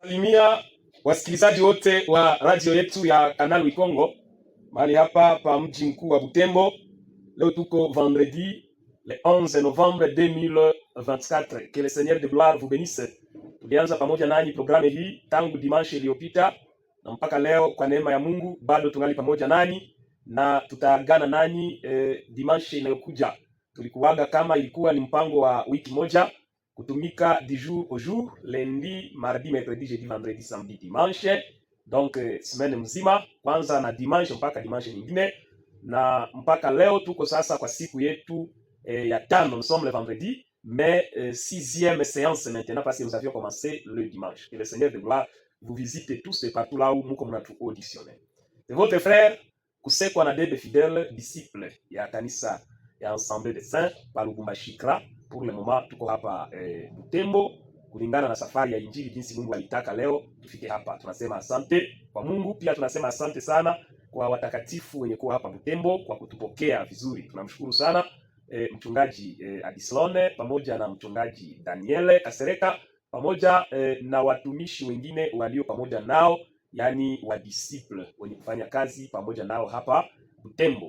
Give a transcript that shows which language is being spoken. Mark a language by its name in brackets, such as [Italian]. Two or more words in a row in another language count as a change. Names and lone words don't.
[Swahili] Salimia wasikilizaji wote wa radio yetu ya Canal Wikongo mahali hapa pa mji mkuu wa Butembo. Leo tuko [French] vendredi le 11 novembre 2024. Que le Seigneur de gloire vous bénisse. [Swahili] Tulianza pamoja nanyi programu hii tangu dimanche iliyopita na mpaka leo kwa neema ya Mungu bado tungali pamoja nanyi na tutaagana nanyi dimanche inayokuja. Tulikuaga kama ilikuwa ni mpango wa wiki moja kutumika [French] du jour au jour, lundi, mardi, mercredi, jeudi, vendredi, samedi, dimanche. Donc semaine [Swahili] mzima kwanza na dimanche mpaka dimanche nyingine, na mpaka leo tuko sasa kwa siku yetu ya tano. [French] Nous sommes le vendredi, mais sixième séance maintenant parce que nous avions commencé le dimanche. Que le Seigneur de gloire vous visite tous et partout là où nous comme notre auditionné. C'est votre frère Kusekwa na Debe fidèle disciple [Swahili] ya kanisa ya [French] Ensemble des Saints pa Lubumbashi. Pour le moment [Swahili] tuko hapa Butembo kulingana na safari ya injili jinsi Mungu alitaka leo tufike hapa. Tunasema asante kwa Mungu, pia tunasema asante sana kwa watakatifu wenye kuwa hapa Butembo kwa kutupokea vizuri. Tunamshukuru sana mchungaji Adislone pamoja na mchungaji Daniele Kasereka pamoja na watumishi wengine walio pamoja nao, yani wa disciple wenye kufanya kazi pamoja nao hapa Butembo.